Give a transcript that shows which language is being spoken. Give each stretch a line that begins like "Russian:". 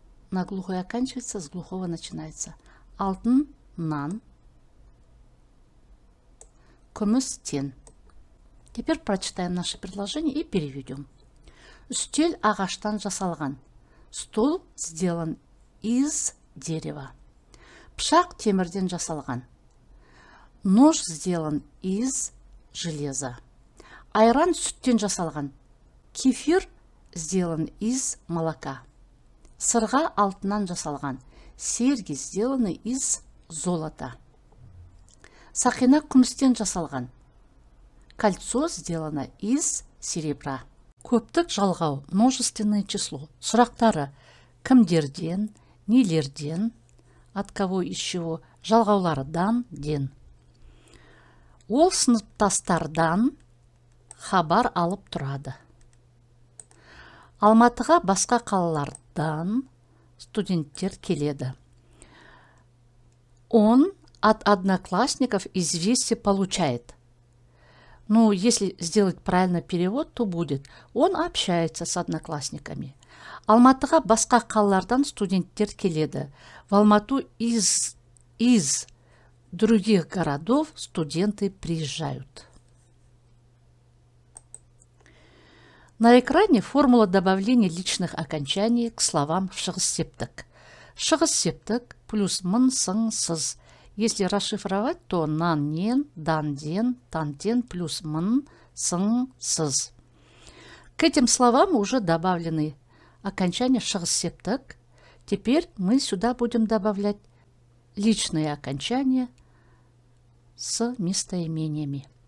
Russian: На глухой оканчивается, с глухого начинается. Алтын, нан. Күміс, тен. Теперь прочитаем наше предложение и переведем.
Kazakh: Үстел ағаштан жасалған.
Russian: Стол сделан из дерева.
Kazakh: Пышақ темірден жасалған.
Russian: Нож сделан из железа.
Kazakh: Айран сүттен жасалған.
Russian: Кефир сделан из молока.
Kazakh: Сырға алтыннан жасалған.
Russian: Серьги сделаны из золота.
Kazakh: Сақина күмістен жасалған.
Russian: Кольцо сделано из серебра.
Kazakh: Көптік жалғау,
Russian: множественное число.
Kazakh: Сұрақтары кімдерден, нелерден,
Russian: от кого, из чего,
Kazakh: жалғаулардан, ден. Ол сыныптастардан хабар алып тұрады. Алматыға басқа қалалардан студенттер келеді.
Russian: Он от одноклассников известие получает. Ну, если сделать правильно перевод, то будет: он общается с одноклассниками.
Kazakh: Алматыға басқа қалалардан студенттер келеді.
Russian: В Алмату из других городов студенты приезжают. На экране формула добавления личных окончаний к словам в шығыс септік.
Kazakh: Шығыс септік плюс мын, сын, сыз.
Russian: Если расшифровать, то нан, нен, дан, ден, тан, ден плюс мын, сын, сыз. К этим словам уже добавлены окончания шығыс септік. Теперь мы сюда будем добавлять личные окончания с местоимениями.